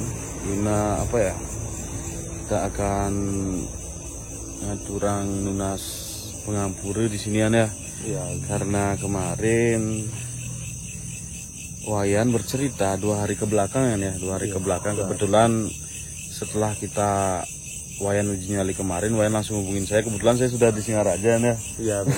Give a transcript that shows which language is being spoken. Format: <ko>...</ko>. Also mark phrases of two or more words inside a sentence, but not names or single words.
<id>Guna apa ya? Kita akan</id> <ban>ngaturang nunas pengampure</ban> <id>di sinian ya. Ya, karena kemarin Wayan bercerita 2 hari kebelakangan ya, 2 hari kebelakang kebetulan setelah kita Wayan uji nyali kemarin, Wayan langsung hubungin saya. Kebetulan saya sudah di Singaraja ya. Iya benar.</id>